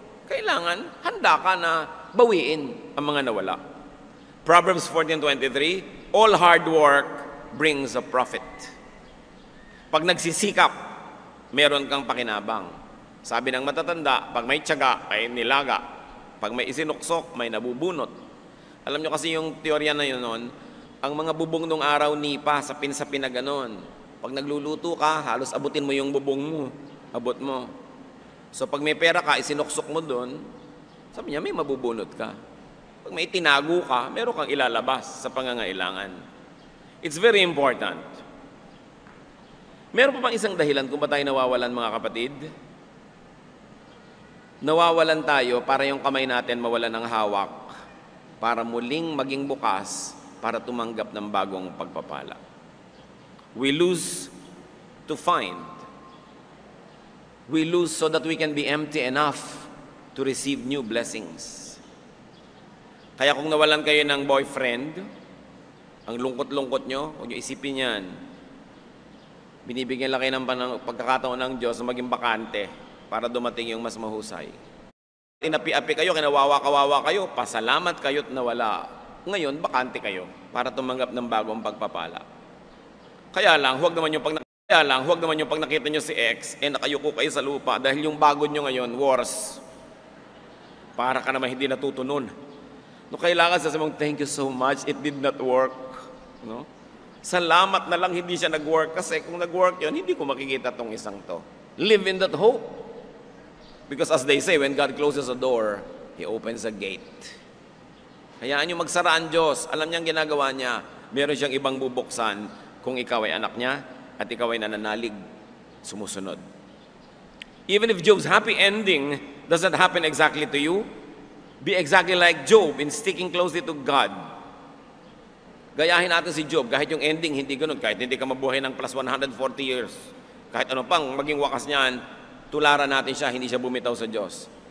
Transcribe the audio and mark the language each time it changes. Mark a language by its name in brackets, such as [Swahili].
[Filipino] Kailangan, handa ka na bawiin ang mga nawala. [English] Proverbs 14:23, all hard work brings a profit. [Filipino] Pag nagsisikap, meron kang pakinabang. Sabi ng matatanda, pag may tiyaga, ay nilaga. Pag may isinuksok, may nabubunot. Alam nyo kasi yung teorya na yun noon, ang mga bubong nung araw nipa, sapin-sapin na ganon. Pag nagluluto ka, halos abutin mo yung bubong mo. Abot mo. So pag may pera ka, isinuksok mo doon, sabi niya, may mabubunot ka. Pag may tinago ka, meron kang ilalabas sa pangangailangan. [English] It's very important. [Filipino] Meron pa bang isang dahilan kung ba tayo nawawalan, mga kapatid? Nawawalan tayo para yung kamay natin mawalan ng hawak, para muling maging bukas, para tumanggap ng bagong pagpapala. [English] We lose to find. We lose so that we can be empty enough to receive new blessings. [Filipino] Kaya kung nawalan kayo ng boyfriend, ang lungkot-lungkot nyo, huwag nyo isipin yan. Binibigyan lang kayo ng pagkakataon ng Diyos na maging bakante para dumating yung mas mahusay. inapi-api kayo, kinawawa-kawawa kayo, pasalamat kayo't nawala. Ngayon, bakante kayo para tumanggap ng bagong pagpapala. Kaya lang, huwag naman yung pag nakita nyo si X, nakayuko kayo sa lupa dahil yung bago nyo ngayon, worse. Para ka naman hindi natutunon. [English] No, [Filipino] kailangan sasabihin mong, [English] thank you so much, it did not work. No? [Filipino] Salamat na lang hindi siya nag-work kasi kung nag-work yun, hindi ko makikita tong isang to. [English] Live in that hope. Because as they say, when God closes a door, He opens a gate. [Filipino] Hayaan nyo magsara ang Diyos. Alam niyang ginagawa niya. Meron siyang ibang bubuksan kung ikaw ay anak niya at ikaw ay nananalig, sumusunod. [English] Even if Job's happy ending doesn't happen exactly to you, be exactly like Job in sticking closely to God. [Filipino] Gayahin natin si Job, kahit yung ending hindi ganun, kahit hindi ka mabuhay ng plus 140 years, kahit ano pang maging wakas niyan, tularan natin siya, hindi siya bumitaw sa Diyos.